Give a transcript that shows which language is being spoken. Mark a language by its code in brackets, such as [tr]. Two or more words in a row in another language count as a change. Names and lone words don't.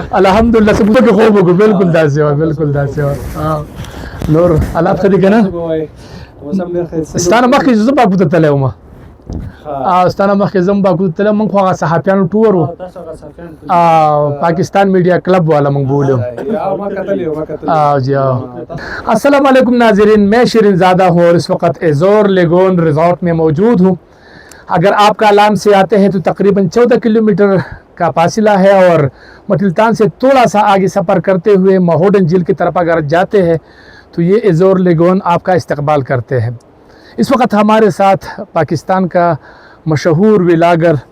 [ps] الحمدلله څه پوښتنه خوب وکړو بالکل داسې و بالکل داسې و نور حالات ښه دي که نه اوس هم ډېر ښه ستانه مخکې زه باکو ته تللی وم ستانه مخکې زه هم باکو ته تللی موږ خو هغه صحافیانو ټور و پاکستان میډیا کلب والا موږ بولے [ur] جی السلام علیکم ناظرین میں شیرین زادہ ہوں اور اس وقت ایزور لیگون ریزورٹ میں موجود ہوں اگر آپ کالام سے آتے ہیں تو تقریباً 14 کلومیٹر کا فاصلہ ہے اور مٹلتان سے تھوڑا سا آگے سفر کرتے ہوئے مہوڈن جھیل کی طرف اگر جاتے ہیں تو یہ ایزور لیگون آپ کا استقبال کرتے ہیں اس وقت ہمارے ساتھ پاکستان کا مشہور ولاگر